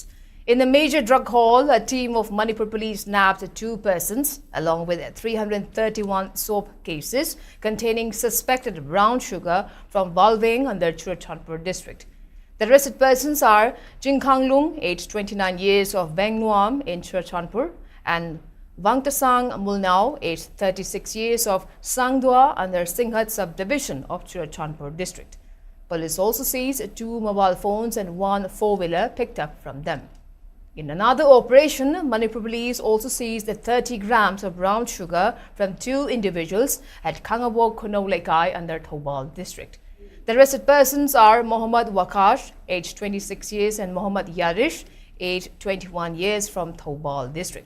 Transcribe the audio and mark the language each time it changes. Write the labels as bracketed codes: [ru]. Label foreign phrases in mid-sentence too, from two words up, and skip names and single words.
[en] In the major drug haul, a team of Manipur police nabbed 2 persons along with 331 soap cases containing suspected brown sugar from Balveng under Churachandpur district. The arrested persons are Jingkhanglung, aged 29 years of Bengnuam in Churachandpur, and Wangtasang Mulnao, aged 36 years of Sangdua under Singhat subdivision of Churachandpur district. Police also seized 2 mobile phones and 1 4-wheeler picked up from them. In another operation, Manipur police also seized 30 grams of brown sugar from 2 individuals at Kangabok Kunolaikai under Thobal district. The arrested persons are Mohammad Wakash, aged 26 years, and Mohammad Yarish, aged 21 years from Thobal district.